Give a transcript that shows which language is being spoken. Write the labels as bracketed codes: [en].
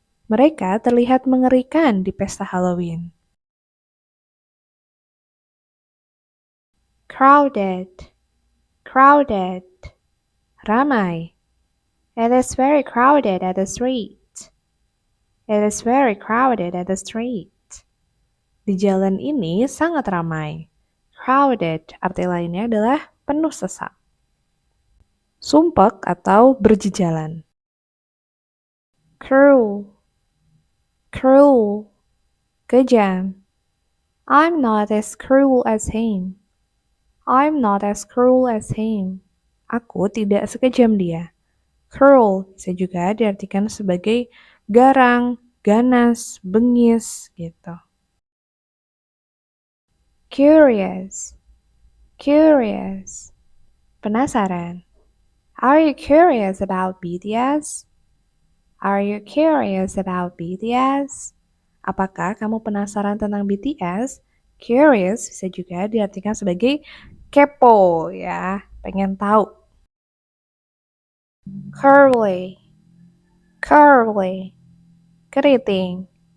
[id] Mereka terlihat mengerikan di pesta Halloween. [en] Crowded, crowded, [id] ramai. [en] It is very crowded at the street. It is very crowded at the street. [id] Di jalan ini sangat ramai. Crowded arti lainnya adalah penuh sesak. Sumpek atau berjejalan. [en] Cruel, cruel, [id] kejam. [en] I'm not as cruel as him. I'm not as cruel as him. [id] Aku tidak sekejam dia. Cruel bisa juga diartikan sebagai garang, ganas, bengis, gitu. [en] Curious, curious, [id] penasaran. [en] Are you curious about BTS? Are you curious about BTS? [id] Apakah kamu penasaran tentang BTS? Curious bisa juga diartikan sebagai kepo ya, pengen tahu. [en] Curly, curly, [id] keriting.